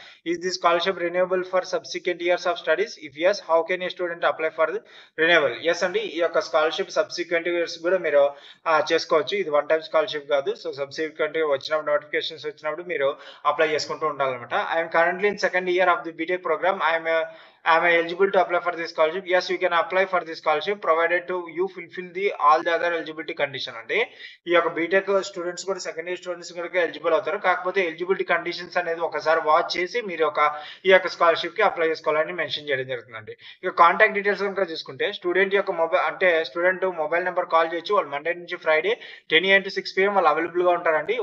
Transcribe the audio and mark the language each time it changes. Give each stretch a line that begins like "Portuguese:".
English: Is the scholarship renewable for subsequent years of studies? If yes, how can a student apply for renewal? Yes అండి.
Telugu: ఈ యొక్క scholarship subsequent years కూడా మీరు చేసుకోవచ్చు. ఇది one time scholarship కాదు. So, subsequent వచ్చినప్పుడు నోటిఫికేషన్స్ వచ్చినప్పుడు మీరు అప్లై చేసుకుంటూ ఉండాలన్నమాట.
English: I am currently in second year of the BTech program. Am I eligible to apply for this scholarship? Yes, you can apply for this scholarship provided to you fulfill all the other eligibility condition.
Telugu: అంటే ఈ యొక్క BTech students కూడా second year students కూడా eligible అవుతారు. కాకపోతే eligibility conditions అనేది ఒకసారి watch చేసి మీరు ఈ యొక్క స్కాలర్‌షిప్ కి అప్లై చేసుకోవాలని మెన్షన్ చేయడం జరుగుతుందండి. ఇక కాంటాక్ట్ డీటెయిల్స్ కనుక చూసుకుంటే స్టూడెంట్ యొక్క స్టూడెంట్ మొబైల్ నెంబర్ కాల్ చేయొచ్చు. వాళ్ళు మండే నుంచి ఫ్రైడే 10 AM to 6 PM వాళ్ళు అవైలబుల్ గా ఉంటారండి.